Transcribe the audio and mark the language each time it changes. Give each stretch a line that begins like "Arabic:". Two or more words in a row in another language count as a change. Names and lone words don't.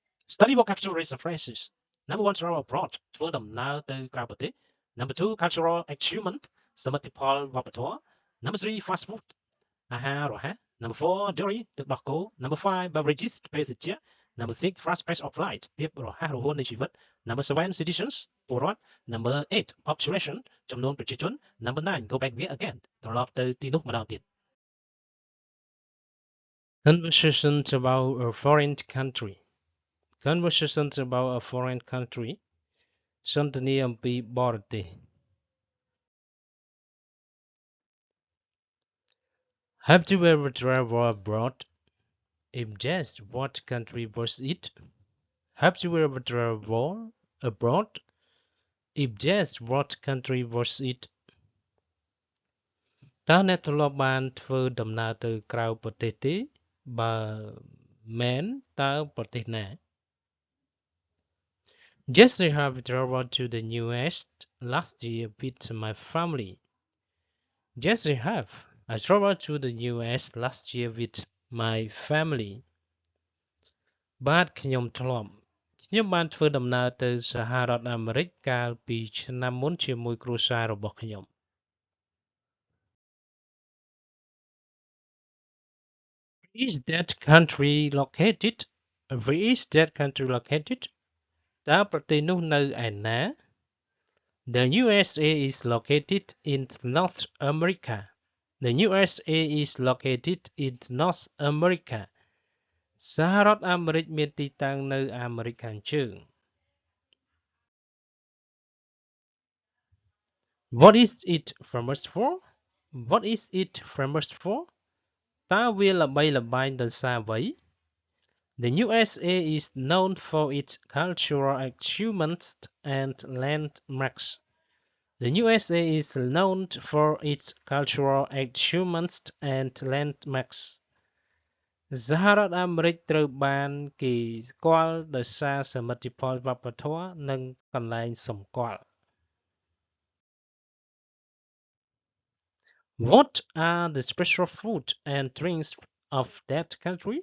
English: Study vocabulary and phrases. Number one, travel abroad
Khmer: ធ្វើដំណើរទៅក្រៅប្រទេស
English: Number two, cultural achievement
Khmer: សមិទ្ធផលវប្បធម៌
English: Number three, fast food
Khmer: អាហាររហ័ស
English: Number four, dairy
Khmer: ទឹកដោះគោ
English: Number five, beverages ភេសជ្ជៈ Number six, fast pace of life
Khmer: ភាពរហ័សរហួននៃជីវិត
English: Number seven, citizens ពលរដ្ឋ Number eight, population
Khmer: ចំនួនប្រជាជន
English: Number nine, go back there again
Khmer: ត្រឡប់ទៅទីនោះម្ដងទៀត
English: Conversations about a foreign country Conversations about a foreign country
Khmer: សន្ទនាអំពីបរទេស
English: Have you ever traveled abroad? If yes, what country was it? Have you ever traveled abroad? If yes, what country was it?
Khmer: តើអ្នកធ្លាប់បានធ្វើដំណើរទៅក្រៅប្រទេសទេបើមែនតើប្រទេសណា
English: Yes, I have traveled to the US last year with my family. Yes, I have. I traveled to the US last year with my family.
Khmer: បាទខ្ញុំធ្លាប់ខ្ញុំបានធ្វើដំណើរទៅសហរដ្ឋអាមេរិកកាលពីឆ្នាំមុនជាមួយគ្រួសាររបស់ខ្ញុំ
English: Where is that country located? Where is that country located?
Khmer: តើប្រទេសនោះនៅឯណា
English: The USA is located in North America. The USA is located in North America.
Khmer: សហរដ្ឋអាមេរិកមានទីតាំងនៅអាមេរិកខាងជើង
English: What is it famous for? What is it famous for?
Khmer: តើវាល្បីល្បាញដោយសារអ្វី
English: The USA is known for its cultural achievements and landmarks. The USA is known for its cultural achievements and landmarks.
Khmer: សហរដ្ឋអាមេរិកត្រូវបានគេស្គាល់ដោយសារសមិទ្ធផលវប្បធម៌និងកន្លែងសម្គាល់
English: What are the special food and drinks of that country?